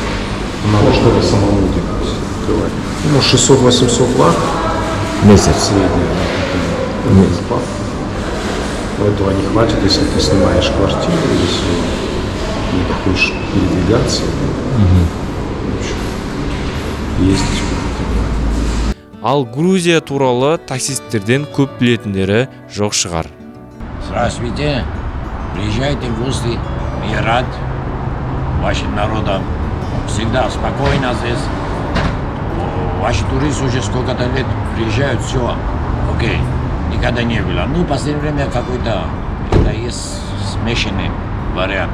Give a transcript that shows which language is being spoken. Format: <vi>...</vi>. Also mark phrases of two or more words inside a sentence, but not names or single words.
<ru>Надо что-то самому делать, открывать. Ну, 600-800 лар. Месяц. Средняя, да, зарплата. Но этого не хватит, если ты снимаешь квартиру, если не хочешь передвигаться. Ездить.</ru> <kk>Ал Грузия туралы таксисттерден көп білетіндері жоқ шығар.</kk> <ru>Здравствуйте, приезжайте в гости, я рад вашим народам. Всегда спокойно здесь. Ваши туристы уже сколько-то лет приезжают, все, окей, никогда не было. Ну, в последнее время какой-то, это есть смешанный вариант.</ru>